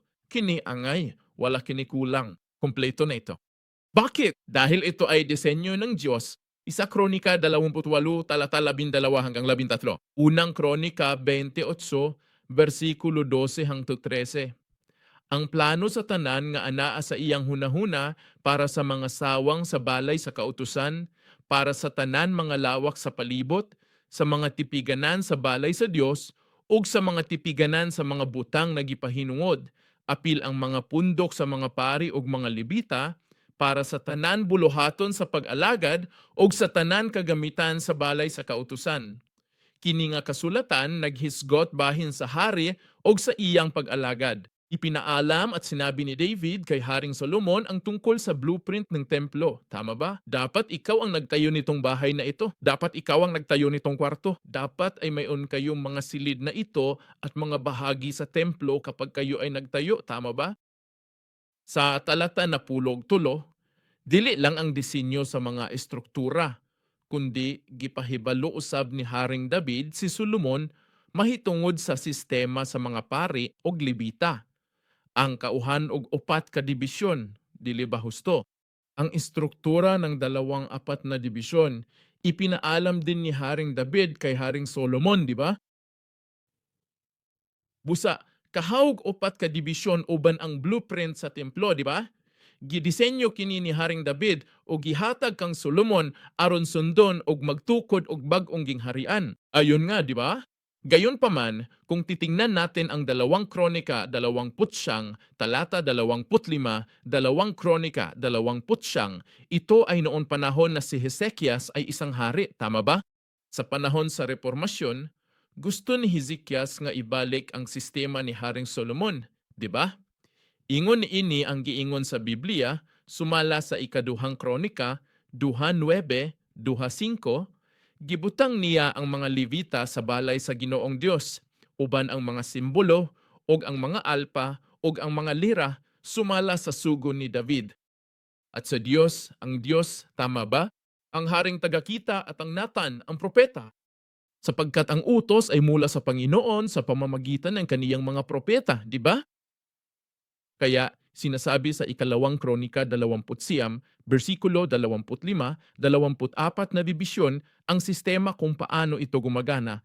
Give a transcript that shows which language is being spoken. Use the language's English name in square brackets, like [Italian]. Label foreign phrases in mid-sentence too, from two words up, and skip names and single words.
[Cebuano] Kini angay, wala kini kulang. [Filipino] Kumpleto na ito. Bakit? Dahil ito ay disenyo ng Diyos. Isa Kronika 28, talata 12 hanggang 13. Unang Kronika 28, versikulo 12 hanggang 13. [Cebuano] Ang plano sa tanan nga anaa sa iyang hunahuna para sa mga sawang sa balay sa kautusan, para sa tanan mga lawak sa palibot, sa mga tipiganan sa balay sa Dios, ug sa mga tipiganan sa mga butang na gipahinungod, apil ang mga pundok sa mga pari ug mga libita, para sa tanan buluhaton sa pag-alagad ug sa tanan kagamitan sa balay sa kautusan. Kini nga kasulatan naghisgot bahin sa hari ug sa iyang pag-alagad. [Filipino] Ipinaalam at sinabi ni David kay Haring Solomon ang tungkol sa blueprint ng templo. Tama ba? Dapat ikaw ang nagtayo nitong bahay na ito. Dapat ikaw ang nagtayo nitong kwarto. Dapat ay mayon kayong mga silid na ito at mga bahagi sa templo kapag kayo ay nagtayo. Tama ba? [Cebuano] Sa talata na pulog tulo, dili lang ang disenyo sa mga estruktura, kundi gipahibalo usab ni Haring David si Solomon mahitungod sa sistema sa mga pari og libita. Ang kauhan og upat ka dibisyon, dili ba husto? [Filipino] Ang istruktura ng 24 na dibisyon, ipinaalam din ni Haring David kay Haring Solomon, di ba? [Cebuano] Busa, kahawg upat ka dibisyon uban ang blueprint sa templo, di ba? Gidisenyo kini ni Haring David o gihatag kang Solomon aron sundon og magtukod og bag-ong gingharian. [Filipino] Ayon nga, di ba? Gayon pa man, kung titingnan natin ang 2 Kronika 29, talata 25, 2 Kronika 29, ito ay noon panahon na si Hezekias ay isang hari, tama ba? [Cebuano] Sa panahon sa Reformasyon, gusto ni Hezekias nga ibalik ang sistema ni Haring Solomon, di ba? Ingon ini ang giingon sa Biblia, sumala sa ikaduhang Kronika 2:9, 2:5, gibutang niya ang mga Levita sa balay sa Ginoong Dios, uban ang mga simbolo, og ang mga alpa, og ang mga lira, sumala sa sugo ni David. [Filipino] At sa Dios, ang Dios, tama ba? Ang haring tagakita at ang Natan, ang propeta. Sapagkat ang utos ay mula sa Panginoon sa pamamagitan ng kaniyang mga propeta, di ba? Kaya sinasabi sa ikalawang Kronika 20, versikulo 25, 24 na dibisyon ang sistema kung paano ito gumagana.